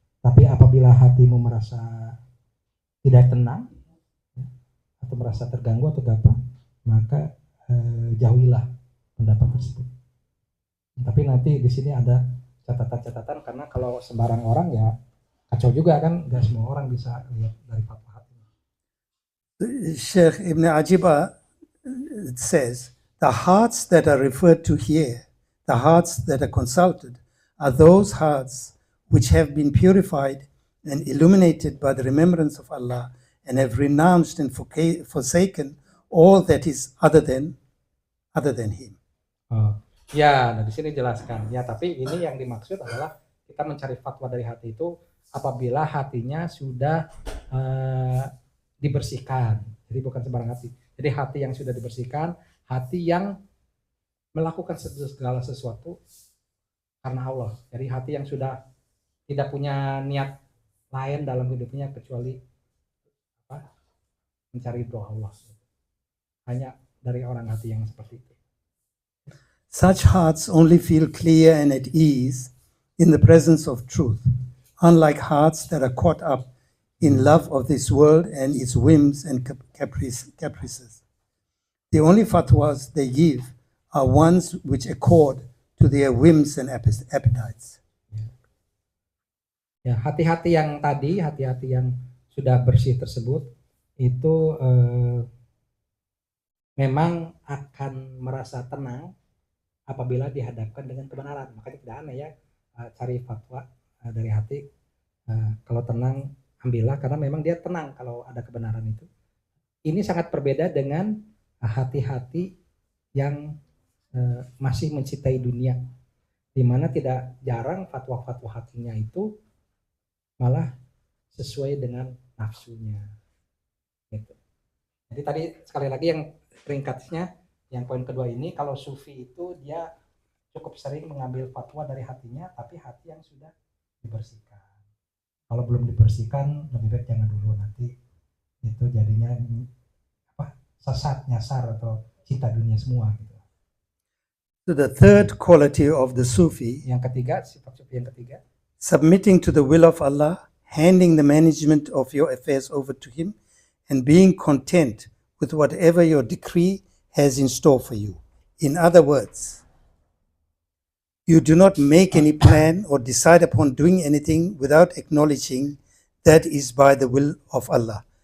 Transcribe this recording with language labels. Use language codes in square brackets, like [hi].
[id] Tapi apabila hatimu merasa tidak tenang atau merasa terganggu atau apa, maka jauhilah pendapat tersebut. Tapi nanti di sini ada catatan-catatan, karena kalau sembarang orang ya kacau juga kan, nggak semua orang bisa lihat dari fatwa hati. [en] Sheikh Ibn Ajibah says, the hearts that are referred to here, the hearts that are consulted, are those hearts which have been purified and illuminated by the remembrance of Allah and have renounced and forsaken all that is other than Him. [id] Ya, nah di sini jelaskan. Ya, tapi ini yang dimaksud adalah kita mencari fatwa dari hati itu apabila hatinya sudah dibersihkan. Jadi bukan sembarang hati. Jadi hati yang sudah dibersihkan, hati yang melakukan segala sesuatu karena Allah. Jadi hati yang sudah tidak punya niat lain dalam hidupnya kecuali mencari doa Allah. Hanya dari orang hati yang seperti itu. [en] Such hearts only feel clear and at ease in the presence of truth, unlike hearts that are caught up in love of this world and its whims and caprices. The only fatwas they give are ones which accord to their whims and appetites. [id] Ya, hati-hati yang tadi, hati-hati yang sudah bersih tersebut itu memang akan merasa tenang apabila dihadapkan dengan kebenaran. Makanya tidak aneh ya, cari fatwa dari hati. Kalau tenang, ambillah, karena memang dia tenang kalau ada kebenaran itu. Ini sangat berbeda dengan hati-hati yang masih mencintai dunia, di mana tidak jarang fatwa-fatwa hatinya itu malah sesuai dengan nafsunya. Gitu. Jadi tadi sekali lagi yang ringkasnya, yang poin kedua ini, kalau sufi itu dia cukup sering mengambil fatwa dari hatinya, tapi hati yang sudah dibersihkan. Kalau belum dibersihkan, lebih baik jangan dulu, nanti itu jadinya sesat, nyasar atau cinta dunia semua gitu. [en] So the third quality of the Sufi, [id] yang ketiga, sifat sufi yang ketiga, [en] submitting to the will of Allah, handing the management of your affairs over to Him, and being content with whatever your decree has in store for you. In other words, you do not make any plan or decide upon doing anything without acknowledging that is by the will of Allah.